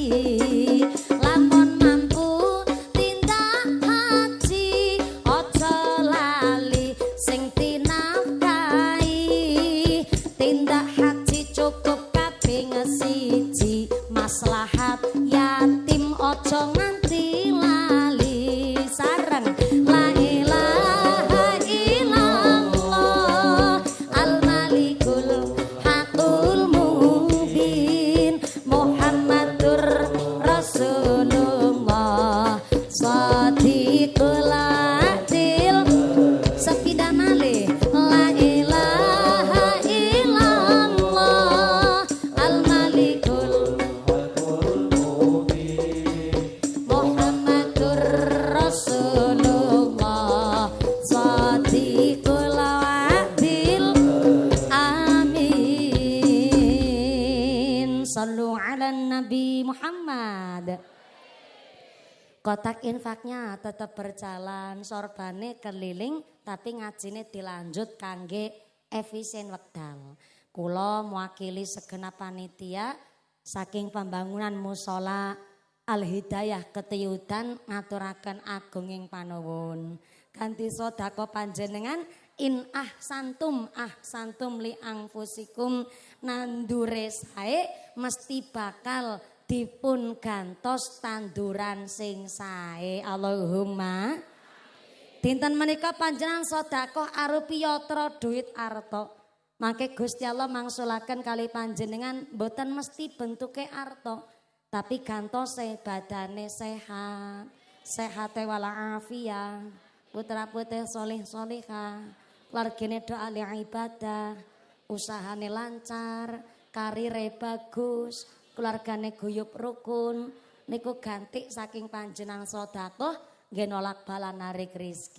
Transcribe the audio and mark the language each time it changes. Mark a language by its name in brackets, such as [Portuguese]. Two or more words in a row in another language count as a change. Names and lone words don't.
[Javanese] Lamun mampu tindak haji aja lali sing dinafkahi. Tindak haji cukup kaping siji, maslahat yatim aja nganti lali. [Arabic] Sareng لا إله إلا الله الملك الحق المبين محمد رسول الله صادق العدل. [Javanese] Sepida malih [Arabic] لا إله إلا الله الملك محمد رسول الله صادق العدل. Amin. صلوا على نبي محمد. [Indonesian] Kotak infaknya tetap berjalan, [Javanese] sorbane keliling, tapi ngajine dilanjut kangge efisien wekdal. Kula mewakili segenap panitia saking pembangunan musola Al Hidayah Ketiyudan ngaturaken agunging panuwun. Kanthi sedekah panjenengan [Arabic] إن أحسنتم لأنفسكم [Javanese] nandure sae mesti bakal dipun gantos tanduran sing sae. [Arabic] Allahumma. [Javanese] Dinten menika panjenengan sedekah arupi yatra duit arta. Mangke Gusti Allah mangsulaken kali panjenengan mboten mesti bentuke arta, tapi gantose badane sehat, sehate walafiat, putra-putri soleh solehah, keluargane doa li ibadah, usahane lancar, karire bagus, keluargane guyub rukun, niku ganti saking panjenengan sedekah nggih nolak bala narik rezeki.